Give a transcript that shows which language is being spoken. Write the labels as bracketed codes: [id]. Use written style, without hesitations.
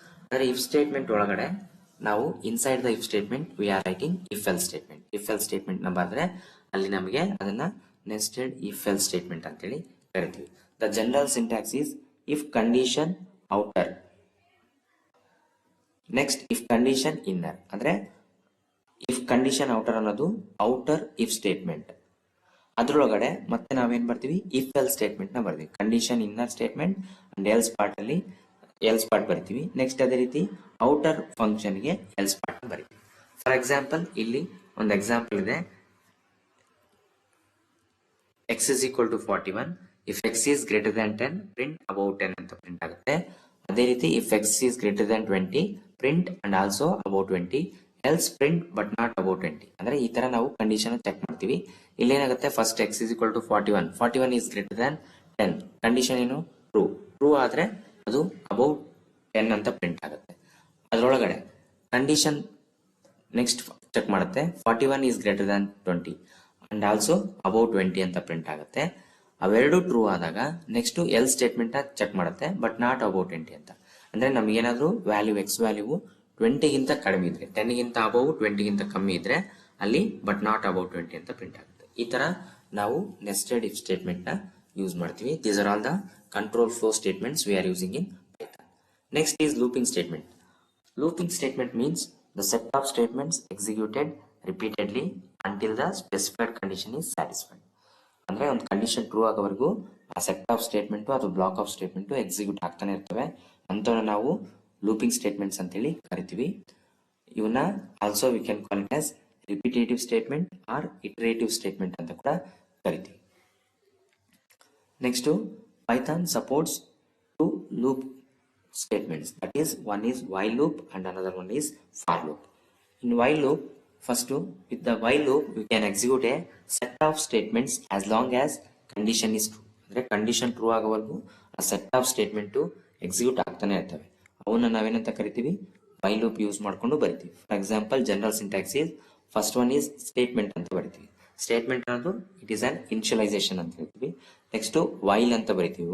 [en] ಅಂದರೆ if statement [kn] ಒಳಗಡೆ ನಾವು [en] inside the if statement we are writing if-else statement. [kn] if-else statement ನ ಬರೆದ್ರೆ ಅಲ್ಲಿ ನಮಗೆ ಅದನ್ನ nested if-else statement ಅಂತೇಳಿ ಕರಿತೀವಿ. [en] The general syntax is if condition outer. Next if condition inner. [kn] ಅಂದ್ರೆ ಇಫ್ ಕಂಡೀಷನ್ ಔಟರ್ ಅನ್ನೋದು ಔಟರ್ ಇಫ್ ಸ್ಟೇಟ್ಮೆಂಟ್. ಅದ್ರೊಳಗಡೆ ಮತ್ತೆ ನಾವೇನ್ ಬರ್ತೀವಿ, ಇಫ್ ಎಲ್ ಸ್ಟೇಟ್ಮೆಂಟ್ ನ ಬರ್ತೀವಿ. Condition inner statement and else part ಅಲ್ಲಿ ಎಲ್ಸ್ ಪಾರ್ಟ್ ಬರ್ತೀವಿ. ನೆಕ್ಸ್ಟ್ ಅದೇ ರೀತಿ ಔಟರ್ ಫಂಕ್ಷನ್ ಗೆ ಎಲ್ಸ್ ಪಾರ್ಟ್ ಬರ್ತೀವಿ. ಫಾರ್ ಎಕ್ಸಾಂಪಲ್ ಇಲ್ಲಿ ಒಂದು ಎಕ್ಸಾಂಪಲ್ ಇದೆ, [en] x is equal to 41. if x is greater than 10 print above 10 [kn] ಅಂತ ಪ್ರಿಂಟ್ ಆಗುತ್ತೆ. ಅದೇ ರೀತಿ [en] if x is greater than 20 print and also above 20 else print but not above 20. [kn] ಅಂದ್ರೆ ಈ ತರ ನಾವು ಕಂಡೀಷನ್ ಚೆಕ್ ಮಾಡ್ತೀವಿ. ಇಲ್ಲಿ ಏನಾಗುತ್ತೆ, first [en] x is equal to 41, 41 is greater than 10, [kn] condition ಏನು ಟ್ರೂ, ಟ್ರೂ ಆದ್ರೆ ಅದು ಅಬೌವ್ 10 ಅಂತ ಪ್ರಿಂಟ್ ಆಗುತ್ತೆ. ಅದರೊಳಗಡೆ ಕಂಡೀಷನ್ ನೆಕ್ಸ್ಟ್ ಚೆಕ್ ಮಾಡುತ್ತೆ, [en] 41 is greater than 20 [kn] and also above 20 ಅಂತ ಪ್ರಿಂಟ್ ಆಗುತ್ತೆ. ಅವೆರಡು ಟ್ರೂ ಆದಾಗ ನೆಕ್ಸ್ಟ್ ಎಲ್ ಸ್ಟೇಟ್ಮೆಂಟ್ ಚೆಕ್ ಮಾಡುತ್ತೆ, ಬಟ್ ನಾಟ್ ಅಬೌವ್ 20 ಅಂತ. ಅಂದ್ರೆ ನಮ್ಗೇನಾದ್ರೂ ವ್ಯಾಲ್ಯೂ ಎಕ್ಸ್ ವ್ಯಾಲ್ಯೂ 20ಗಿಂತ ಕಡಿಮೆ ಇದ್ರೆ, 10ಗಿಂತ ಅಬೌವ್ 20ಗಿಂತ ಕಮ್ಮಿ ಇದ್ರೆ ಅಲ್ಲಿ ಬಟ್ ನಾಟ್ ಅಬೌವ್ 20 ಅಂತ ಪ್ರಿಂಟ್ ಆಗುತ್ತೆ. ಈ ತರ ನಾವು ನೆಸ್ಟೆಡ್ ಇಫ್ ಸ್ಟೇಟ್ಮೆಂಟ್ ನ ಯೂಸ್ ಮಾಡ್ತೀವಿ. [en] These are all the control flow statements we are using in Python. Next is looping statement. Looping statement means the set of statements executed repeatedly until the specified condition is satisfied. [kn] ಅಂದ್ರೆ ಒಂದು condition true ಆಗೋವರೆಗೂ ಆ set of statement ಅಥವಾ block of statement execute ಆಗ್ತಾನೆ ಇರ್ತವೆ. ಅಂತವನ್ನ ನಾವು looping statements ಅಂತೇಳಿ ಕರಿತೀವಿ. ಇವನ್ನ [en] also we can call it as repetitive statement or iterative statement [kn] ಅಂತ ಕೂಡ ಕರಿತೀವಿ. [en] Next Python supports two loop statements, that is one is while loop and another one is for loop. In while loop, first with the while loop we can execute a set of statements as long as condition is true. [kn] ಅಂದ್ರೆ condition true ಆಗೋವರೆಗೂ ಆ set of statement execute ಆಗ್ತಾನೆ ಇರ್ತವೆ. ಅವನ್ನ ನಾವೇನಂತ ಕರಿತೀವಿ, while loop use ಮಾಡ್ಕೊಂಡು ಬರಿತೀವಿ. For example [en] general syntax is first one is statement [kn] ಅಂತ ಬರಿತೀವಿ. ಸ್ಟೇಟ್ಮೆಂಟ್ ಅನ್ನೋದು [en] it is an initialization [kn] ಅಂತ ಹೇಳ್ತೀವಿ. ನೆಕ್ಸ್ಟ್ ವೈಲ್ ಅಂತ ಬರಿತೀವಿ.